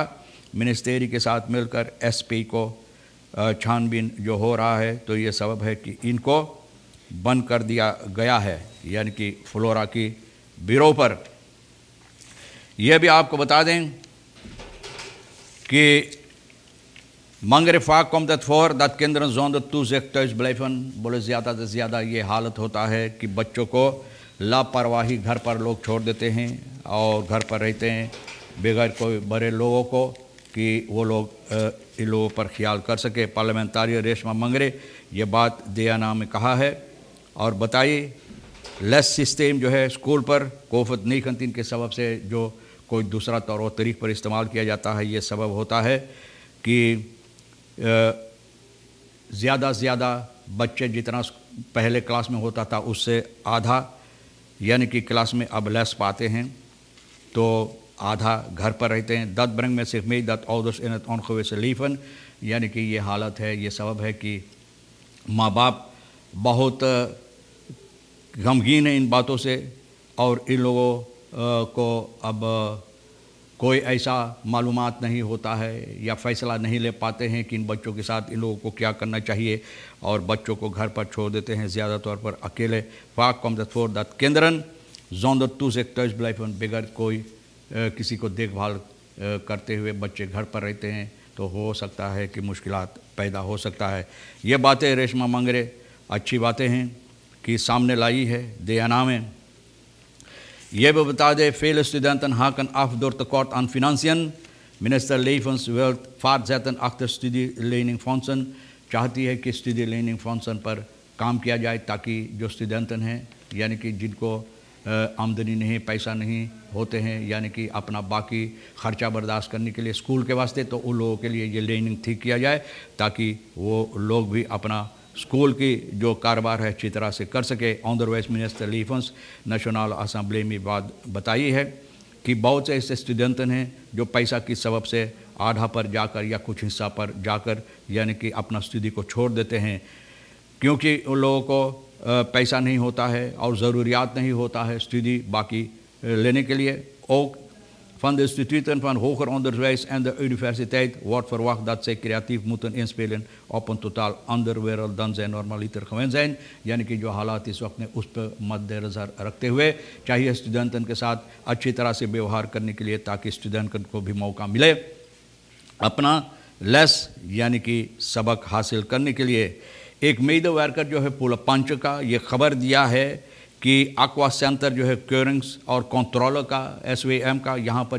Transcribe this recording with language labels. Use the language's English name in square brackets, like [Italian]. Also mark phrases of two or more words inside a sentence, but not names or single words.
[Hindi] मिनिस्ट्री के साथ मिलकर एसपी को छानबीन जो हो रहा है तो ये सबब है कि इनको बंद कर दिया गया है, यानी कि फ्लोरा की बिरो पर. यह भी आपको बता दें कि [Dutch] Mangere vaak komt het voor dat kinderen zonder toezicht thuis blijven. [Hindi] बोले ज़्यादा से ज़्यादा ये हालत होता है कि बच्चों को लापरवाही घर पर लोग छोड़ देते हैं और घर पर रहते हैं बगैर कोई बड़े लोगों को कि वो लोग इन लोगों पर ख्याल कर सके. पार्लियामेंटारियन रेशमा मंगरे ये बात दियाना में कहा है और बताइए लेस सिस्टम जो है स्कूल पर कोविड-19 के सबब से जो कोई दूसरा तौर तरीक़ पर इस्तेमाल किया जाता है, ये सबब होता है कि ज़्यादा से ज़्यादा बच्चे जितना पहले क्लास में होता था उससे आधा, यानी कि क्लास में अब लेस पाते हैं तो आधा घर पर रहते हैं. [Dutch] Dat brengt met zich mee dat ouders in het ongewisse leven, [Hindi] यानी कि ये हालत है, ये सबब है कि माँ बाप बहुत गमगीन हैं इन बातों से और इन लोगों को अब कोई ऐसा मालूमात नहीं होता है या फ़ैसला नहीं ले पाते हैं कि इन बच्चों के साथ इन लोगों को क्या करना चाहिए और बच्चों को घर पर छोड़ देते हैं ज़्यादा तौर पर अकेले. [Dutch] Vaak komt het voor dat kinderen zonder toezicht thuis blijven, [Hindi] बगैर कोई किसी को देखभाल करते हुए बच्चे घर पर रहते हैं तो हो सकता है कि मुश्किलात पैदा हो सकता है. ये बातें रेशमा मंगरे अच्छी बातें हैं कि सामने लाई है दियाना में. [Dutch] Je wil betalen, vele studenten haken af door tekort aan financiën. Minister Levens wil voortzetten achter studieleningfondsen. [Hindi] चाहती है कि studieleningfondsen पर काम किया जाए ताकि जो स्टूडेंटन हैं यानी कि जिनको आमदनी नहीं, पैसा नहीं होते हैं, यानी कि अपना बाकी ख़र्चा बर्दाश्त करने के लिए स्कूल के वास्ते, तो उन लोगों के लिए ये लेनिंग ठीक किया जाए ताकि वो लोग भी अपना स्कूल की जो कारोबार है अच्छी तरह से कर सके. ऑनरवाइज मिनिस्टर लीफंस [English] national assembly [Hindi] में बात बताई है कि बहुत से ऐसे स्टूडेंट हैं जो पैसा की सबब से आधा पर जाकर या कुछ हिस्सा पर जाकर यानी कि अपना स्टडी को छोड़ देते हैं क्योंकि उन लोगों को पैसा नहीं होता है और ज़रूरियात नहीं होता है स्टडी बाकी लेने के लिए. [Dutch] Ook van de instituten van hoger onderwijs en de universiteit wordt verwacht dat zij creatief moeten inspelen op een totaal andere wereld dan zij normaliter gewend zijn. [Hindi] यानी कि जो हालात इस वक्त में उस पर मद्देनज़र रखते हुए चाहिए स्टूडेंटन के साथ अच्छी तरह से व्यवहार करने के लिए ताकि स्टूडेंटन को भी मौका मिले अपना लेस यानी कि सबक हासिल करने के लिए. एक मेडवर्कर जो है पुल पंच का ये खबर दिया है कि एक्वा सेंटर जो है क्योरिंग्स और कंट्रोलर का SVM का यहाँ पर